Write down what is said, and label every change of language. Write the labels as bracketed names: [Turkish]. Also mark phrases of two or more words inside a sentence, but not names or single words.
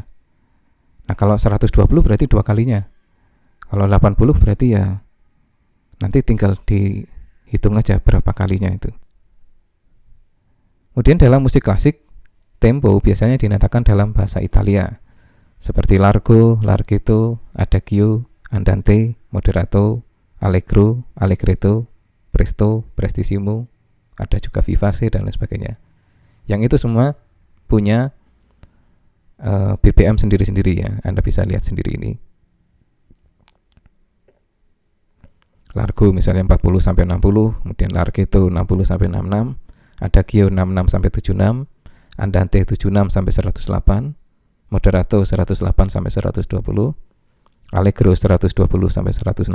[Indonesian] Nah, kalau 120 berarti 2 kalinya. Kalau 80 berarti ya nanti tinggal dihitung aja berapa kalinya itu. Kemudian dalam musik klasik, tempo biasanya dinyatakan dalam bahasa Italia, seperti [Italian] largo, larghetto, adagio, andante, moderato, allegro, allegretto, presto, prestissimo, [Indonesian] ada juga vivace dan lain sebagainya. Yang itu semua punya BPM sendiri-sendiri ya. Anda bisa lihat sendiri ini. Largo misalnya 40 sampai 60, kemudian larghetto 60 sampai 66, adagio 66 sampai 76, andante 76 sampai 108, moderato 108 sampai 120, allegro 120 sampai 168.